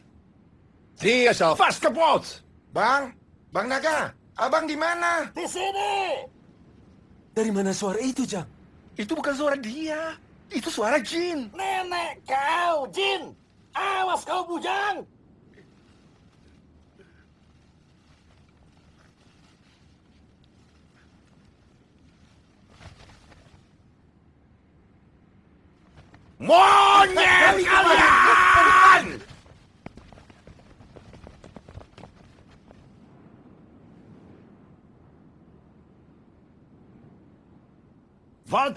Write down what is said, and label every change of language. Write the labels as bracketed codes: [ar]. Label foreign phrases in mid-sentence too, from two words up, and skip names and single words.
[nl] Die is al vast kapot. [ms] Bang Naga, abang di mana? Di sini! Dari mana suara itu, Jang? Itu bukan suara dia. Itu suara jin. Nenek kau, Jin! Awas kau bujang! Monyet kalian! Wat?